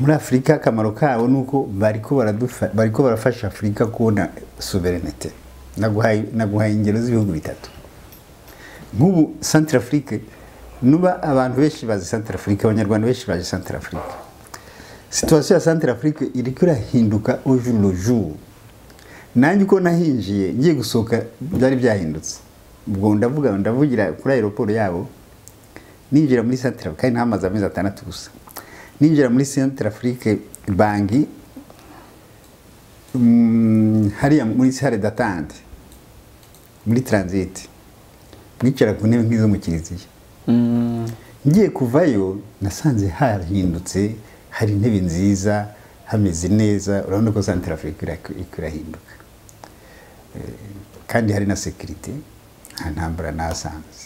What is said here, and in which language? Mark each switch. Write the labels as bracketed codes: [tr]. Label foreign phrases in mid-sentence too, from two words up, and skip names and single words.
[rw] muri Afrika akamaro kabo nuko bariko barafasha Afrika kubona sovereignty naguhaye ingero z'ibihugu bitatu nk'ubu Centrafrique nuba abantu benshi bazi Centrafrique abanyarwanda benshi bazi Centrafrique situation ya Centrafrique iriko irahinduka [fr] au jour le jour [rw] nanjye uko nahinjiye ngiye gusohoka byari byahindutse ubwo ndavugira kuri aeroport yabo ninjira muri Centrafrique kandi ntamaze amezi 6 gusa ninjira muri Centrafrique bangi hariya muri [fr] salle d'attente [rw] muri transit mwicara ku ntebe nk'izo mu kiliziya ngiye kuvayo nasanze harahindutse hari intebe nziza hameze neza urabona ko Centrafrique irahinduka kandi hari na security nta ntambara nasanze